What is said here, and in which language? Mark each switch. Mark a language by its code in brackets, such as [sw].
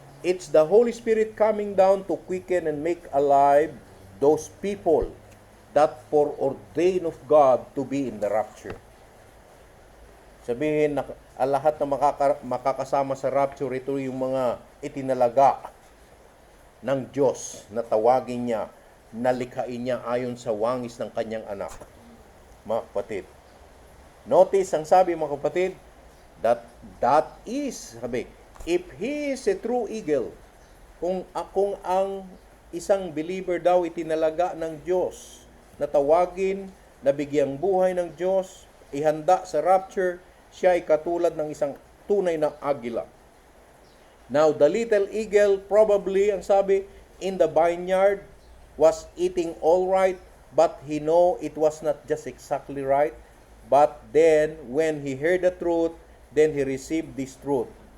[en] It's the Holy Spirit coming down to quicken and make alive those people that foreordained of God to be in the rapture. [tl] Sabihin na lahat na makakasama sa rapture, ito yung mga itinalaga ng Diyos na tawagin niya, nalikhain niya ayon sa wangis ng kanyang anak. Mga kapatid. [en] Notice [tl] ang sabi mga kapatid, [en] that is, [tl] sabi, [en] if he is a true eagle, [tl] kung ang isang believer daw itinalaga ng Diyos, na tawagin, na bigyang buhay ng Diyos, ihanda sa rapture, siya ay katulad ng isang tunay na agila. [en] Now, the little eagle probably, [tl] ang sabi, [en] in the vineyard, was eating all right, but he know it was not just exactly right. But then, when he heard the truth, then he received this truth.